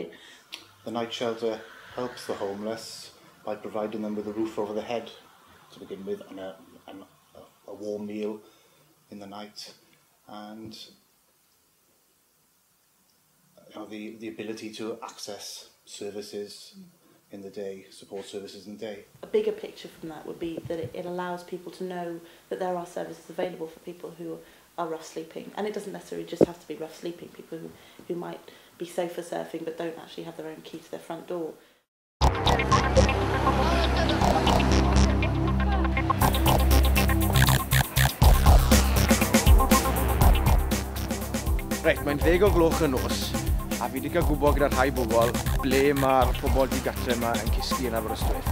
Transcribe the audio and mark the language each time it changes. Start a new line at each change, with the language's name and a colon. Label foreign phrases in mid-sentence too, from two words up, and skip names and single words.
English: The night shelter helps the homeless by providing them with a roof over their head to begin with, and a warm meal in the night, and the ability to access services in the day, support services in the day. A bigger picture from that would be that it allows people to know that there are services available for people who are rough sleeping, and it doesn't necessarily just have to be rough sleeping, people who might be sofa surfing but don't actually have their own key to their front door.
Welsh: Reit, mae'n 10 o gloch y nos, a fi wedi cael gwybod gyda rhai bobl ble mae'r pobl di-gartref yma yn cysgu yn Aberystwyth.